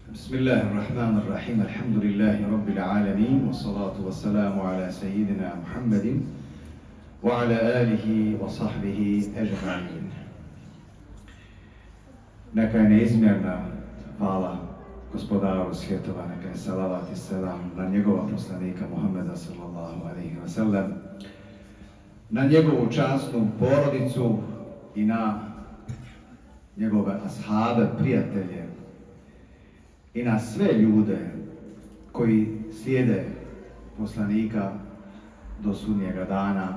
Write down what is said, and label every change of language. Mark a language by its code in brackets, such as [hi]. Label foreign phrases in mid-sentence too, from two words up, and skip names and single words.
[ar] بسم الله الرحمن الرحيم الحمد لله رب العالمين والصلاة والسلام على سيدنا محمد وعلى آله وصحبه أجمعين. [bs] Neka je neizmjerna hvala gospodaru svjetova, neka je salavat i selam na njegova poslanika Muhammeda [ar] صلى الله عليه وسلم, [bs] na njegovu časnu porodicu i na njegove ashabe, prijatelje i na sve ljude koji slijede poslanika do sudnjega dana.